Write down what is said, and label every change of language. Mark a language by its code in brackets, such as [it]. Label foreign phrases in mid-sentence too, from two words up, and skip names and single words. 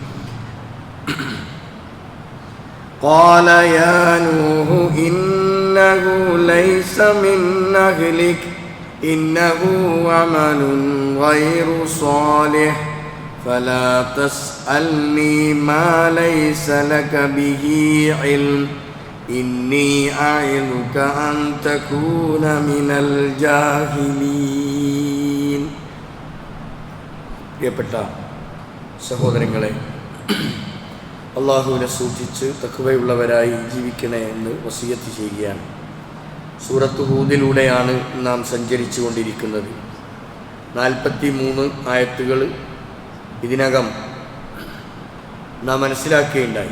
[ar] قال يا نوح إنه ليس من أهلك إنه عمل غير صالح فلا تسألني ما ليس لك به علم إني أعظك أن تكون من الجاهلين. [ml] പ്രിയപ്പെട്ട സഹോദരങ്ങളെ, അള്ളാഹുവിനെ സൂക്ഷിച്ച് തഖ്വയുള്ളവരായി ജീവിക്കണേ എന്ന് വസിയത്ത് ചെയ്യുകയാണ്. സൂറത്ത് ഹൂദിലൂടെയാണ് നാം സഞ്ചരിച്ചു കൊണ്ടിരിക്കുന്നത്. 43 ആയത്തുകൾ ഇതിനകം നാം മനസ്സിലാക്കുകയുണ്ടായി.